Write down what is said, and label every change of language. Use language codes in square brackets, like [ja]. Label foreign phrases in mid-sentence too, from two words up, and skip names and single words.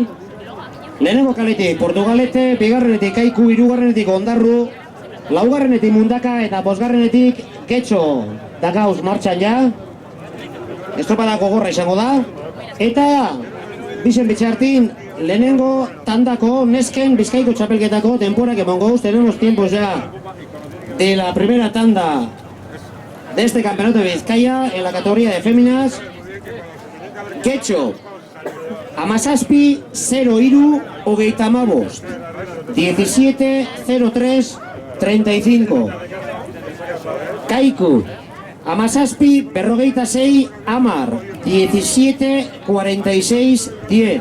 [eu] Lehenengo kaletik Portugalete, bigarrenetik Kaiku, hirugarrenetik Ondarru, laugarrenetik Mundaka eta bosgarrenetik Getxo dakauz martxan ja. Estropadako gorra izango da. Eta bizen bitxartin lehenengo tandako nesken Bizkaiko txapelketako denporak emongo guz. [es] Tenemos tiempos ya de la primera tanda de este campeonato de Vizcaya en la categoría de féminas. [eu] Getxo, Amazazpi 0 Iru Ogeitamabos 17-03-35. Kaiku, Amazazpi Berrogeita 6 Amar 17-46-10.